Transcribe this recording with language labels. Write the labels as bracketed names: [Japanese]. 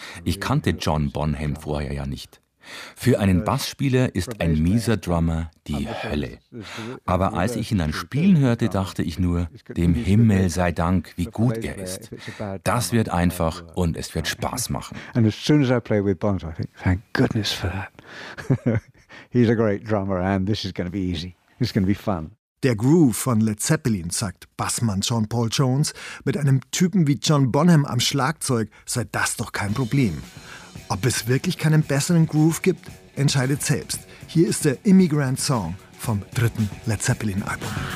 [German] Ich kannte John Bonham vorher ja nicht. Für einen Bassspieler ist ein mieser Drummer die Hölle. Aber als ich ihn dann spielen hörte, dachte ich nur, dem Himmel sei Dank, wie gut er ist. Das wird einfach und es wird Spaß machen. [English] And as soon as I play with Bonzo, I think, thank goodness for that. He's a great drummer and this is going to be easy. It's going to be fun. [German] Der Groove von Led Zeppelin, sagt Bassmann John Paul Jones, mit einem Typen wie John Bonham am Schlagzeug sei das doch kein Problem. Ob es wirklich keinen besseren Groove gibt, entscheidet selbst. Hier ist der Immigrant Song vom dritten Led Zeppelin-Album.